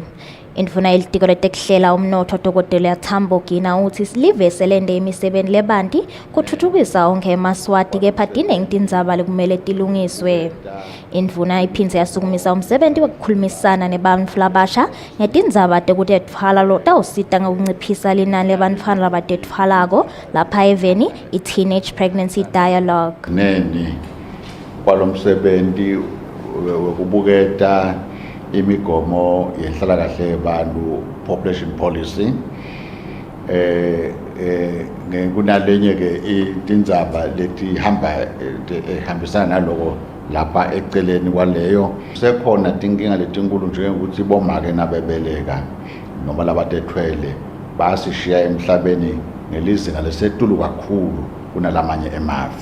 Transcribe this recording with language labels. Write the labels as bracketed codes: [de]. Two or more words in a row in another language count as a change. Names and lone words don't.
[ss] Indvuna yelitiko letekuhlela umnotfo Dr. Thambo Ginayithi uthi live selende imisebenti lebanti kutfutfukisa onke eMaswati kepha tinengi tindzaba lekumele tilungiswe. Indvuna iphindze yasukumisa umsebenzi wekukhulumisana nebantfu labasha ngetindzaba tekutetfwala lotawusita ngekunciphisa linani lebantfwana labatetfwalako lapha eveni i- [en] Teenage Pregnancy Dialogue. [ss] Neni kwalomsebenzi wekubuketa imigomo yenhlalakahle yabantu [en] population policy [ss] kunalenye ke itindzaba lehambisana naloko lapha eceleni kwaleyo sekhona tinkinga letinkulu njengokuthi bomake nabebeleka noma labatetfwele basishiya emhlabeni ngelizinga lesetulu kakhulu kunalamanye emave.